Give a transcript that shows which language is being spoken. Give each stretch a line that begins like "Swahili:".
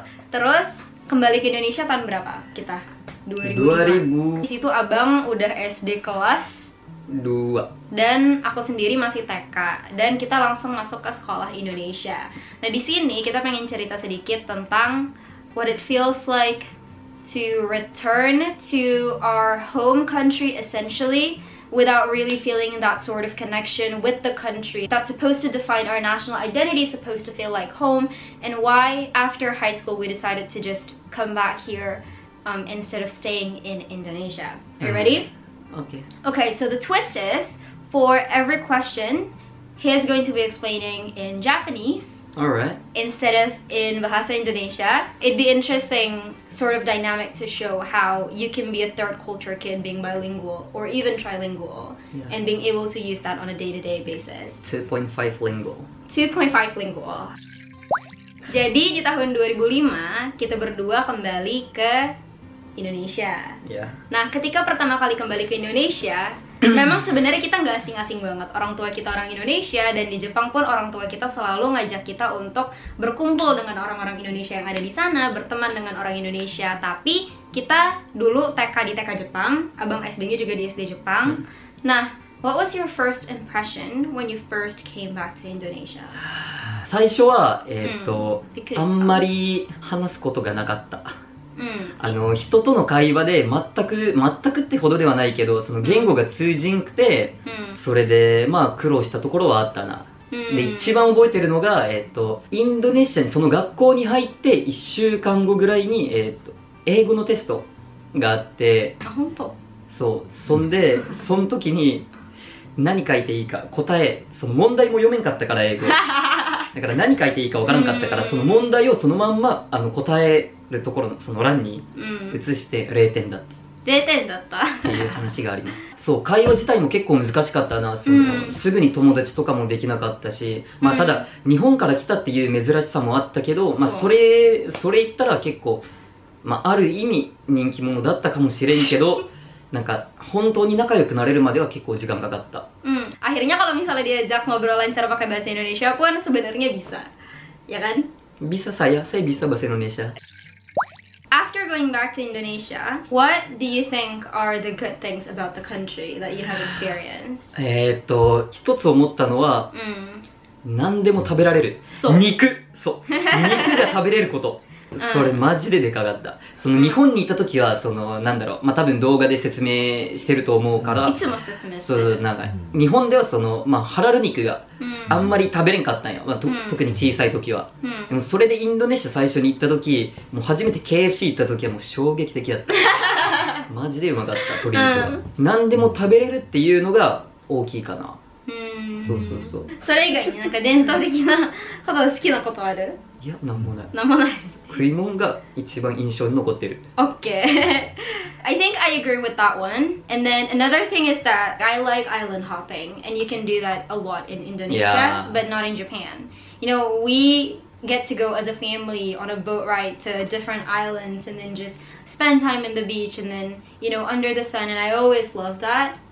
Indonesian: Terus kembali ke Indonesia tahun berapa kita? 2000. Di situ abang udah SD kelas 2 dan aku sendiri masih TK dan kita langsung masuk ke sekolah Indonesia. Nah, di sini kita pengen cerita sedikit tentang
English: what it feels like to return to our home country essentially, without really feeling that sort of connection with the country that's supposed to define our national identity, supposed to feel like home, and why after high school we decided to just come back here instead of staying in Indonesia. Are you ready? Okay. Okay, so the twist is, for every question, he is going to be explaining in Japanese. Alright. Instead of in Bahasa Indonesia. It'd be interesting sort of dynamic to show how you can be a third culture kid being bilingual or even trilingual, and being able to use that on a day-to-day basis. 2.5 lingual. 2.5 lingual.
Indonesian: Jadi di tahun 2005 kita berdua kembali ke Indonesia.
English: Yeah.
Indonesian: Nah, ketika pertama kali kembali ke Indonesia, memang sebenarnya kita nggak asing-asing banget. Orang tua kita orang Indonesia, dan di Jepang pun orang tua kita selalu ngajak kita untuk berkumpul dengan orang-orang Indonesia yang ada di sana, berteman dengan orang Indonesia. Tapi kita dulu TK di TK Jepang, abang SD-nya juga di SD Jepang.
English: Nah, what was your first impression when you first came back to Indonesia?
Japanese: 最初はあんまり話すことがなかった。人との会話で全くってほどではないけど、その言語が通じんくて、それでまあ苦労したところはあったな。で一番覚えてるのが、インドネシアにその学校に入って1週間後ぐらいに、英語のテストがあって、あ、本当？そう、そんでその時に何書いていいか答え、その問題も読めんかったから英語だから何書いていいかわからんかったから、その問題をそのまんま答えるところのその欄に移して0点だった。 0点だったっていう話があります。そう、会話自体も結構難しかったな。すぐに友達とかもできなかったし、まあただ日本から来たっていう珍しさもあったけど、まあそれ言ったら結構、まあある意味人気者だったかもしれんけどなんか本当に仲良くなれるまでは結構時間かかった。
Indonesian: Akhirnya kalau misalnya diajak ngobrol lancar pakai bahasa Indonesia pun sebenarnya bisa, ya kan? Bisa, saya bisa bahasa Indonesia.
English: After going back to Indonesia, what do you think are the good things about the country that you have experienced?
Japanese: 一つ思ったのは、何でも食べられる。肉が食べれること。それマジででかかった。その日本にいた時はそのなんだろう、まあ多分動画で説明してると思うから、いつも説明してる。そう、なんか日本ではそのまあハラル肉があんまり食べれんかったんよ。まあ特に小さい時は。でもそれでインドネシア最初に行った時、もう初めて KFC 行った時はもう衝撃的だった。マジでうまかった鶏肉が。何でも食べれるっていうのが大きいかな。そう。それ以外になんか伝統的なこと好きなことある？いや、なんもない。なんもない。食い物が一番印象に残ってる。
English: Okay. I think I agree with that one. And then another thing is that I like island hopping, and you can do that a lot in Indonesia, but not in Japan. You know, we get to go as a family on a boat ride to different islands and then just spend time in the beach and then, you know, under the sun, and I always love that.